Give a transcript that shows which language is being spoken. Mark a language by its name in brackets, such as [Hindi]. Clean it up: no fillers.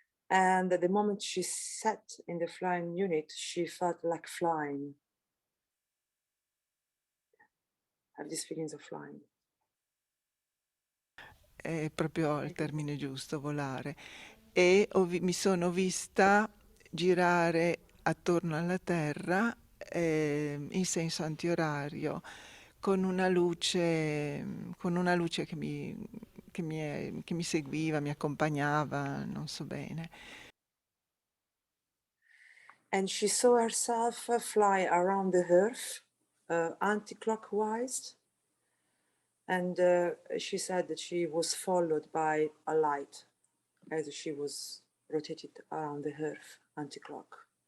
[English] And at the moment she sat in the flying unit, she felt like flying. Have these feelings of flying. [Italian] È proprio il termine giusto, volare. E mi sono vista girare attorno alla Terra in senso antiorario, con una luce che mi seguiva, mi accompagnava, non so bene. [English] And she saw herself fly around the Earth anti-clockwise. And she said that she was followed by a light as she was rotated around the Earth anti-clock.